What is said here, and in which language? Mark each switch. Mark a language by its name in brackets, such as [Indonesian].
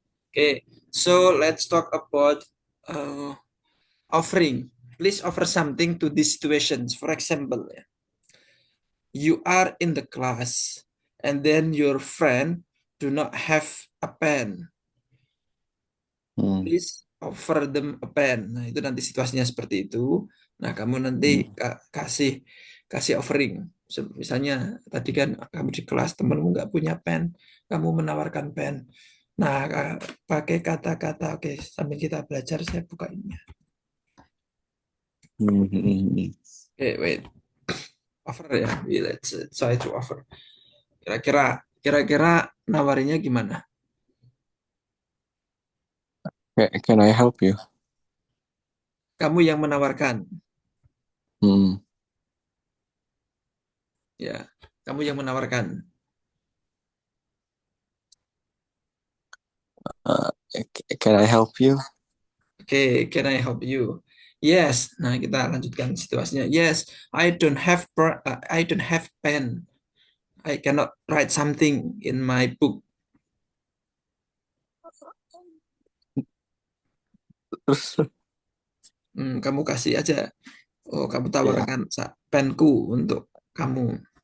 [English] Okay. So let's talk about offering. please offer something to these situations. For example, you are in the class and then your friend do not have a pen. Hmm. Please offer them a pen. [Indonesian] Nah, itu nanti situasinya seperti itu. Nah, kamu nanti Hmm. kasih kasih offering. Misalnya tadi kan kamu di kelas temanmu nggak punya pen, kamu menawarkan pen. Nah, pakai kata-kata, oke, sambil kita belajar, saya buka ini. Hmm. Hmm. [English] Oke, wait, offer ya. Let's try to offer. [Indonesian] Kira-kira nawarinya gimana? [English] Can I help you? [Indonesian] Kamu yang menawarkan, Hmm. ya. Kamu yang menawarkan. [English] Uh, can I help you? Oke, can I help you? Yes. [Indonesian] Nah, kita lanjutkan situasinya. [English] Yes, I don't have pen. I cannot write something in my book. [Indonesian] Terus Kamu kasih aja. Oh, kamu ya, tawarkan penku untuk kamu.